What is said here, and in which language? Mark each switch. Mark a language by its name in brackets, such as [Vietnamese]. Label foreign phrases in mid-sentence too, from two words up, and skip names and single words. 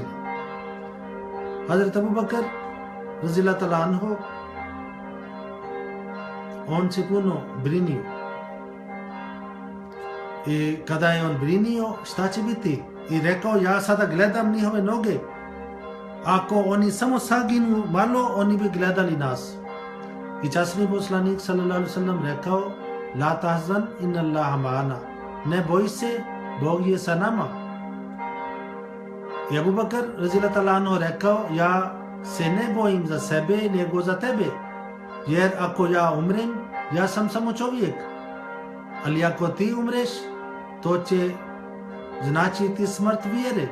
[Bosnian] Hazret Abu Bakr [Arabic] رضي الله تعالى عنه, [Bosnian] on se puno brinio. I kada je on brinio šta će biti i rekao ja sada gledam njihove noge, ako oni samo saginu malo oni bi gledali nas. I časni poslanik [Arabic] صلى الله عليه وسلم [Bosnian] rekao [Arabic] لا تحزن إن الله معنا, [Bosnian] ne boj se, Bog je sa nama. I Abu Bakr [Arabic] رضي الله تعالى عنه [Bosnian] rekao ja se ne bojim za sebe nego za tebe, jer ako ja umrem ja sam samo čovjek, ali ako ti umreš to će značiti smrt vjere.